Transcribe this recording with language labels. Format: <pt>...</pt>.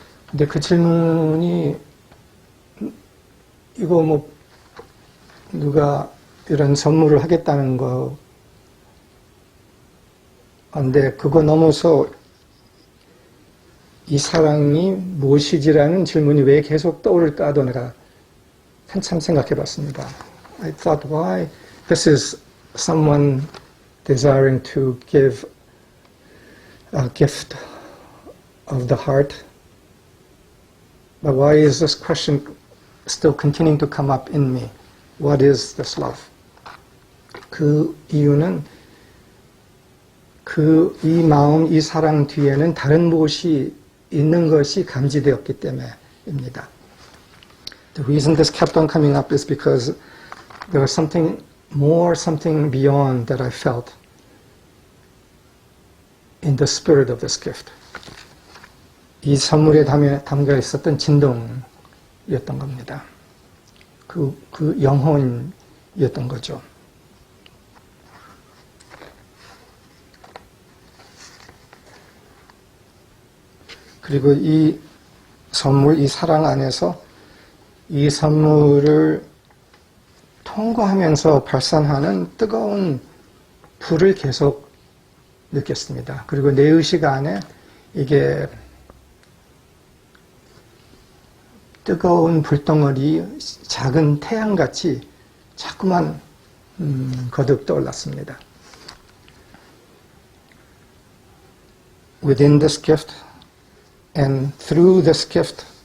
<ko>근데 그 질문이 이거 뭐 누가 이런 선물을 하겠다는 거 근데 그거 넘어서 이 사랑이 무엇이지라는 질문이 왜 계속 떠오를까도 내가 한참 생각해 봤습니다.</ko> <en>I thought why this is someone desiring to give a gift of the heart. But why is this question still continuing to come up in me? What is this love?</en> <ko>그 이유는 이 마음, 이 사랑 뒤에는 다른 무엇이 있는 것이 감지되었기 때문입니다. The reason this kept on coming up is because there was something more, something beyond that I felt in the spirit of this gift. 이 선물에 담겨 있었던 진동이었던 겁니다. 그 영혼이었던 거죠. 그리고 이 선물, 이 사랑 안에서 이 선물을 통과하면서 발산하는 뜨거운 불을 계속 느꼈습니다. 그리고 내 의식 안에 이게 뜨거운 불덩어리, 작은 태양같이 자꾸만 거듭 떠올랐습니다.</ko> <en>Within this gift and through this gift,</en>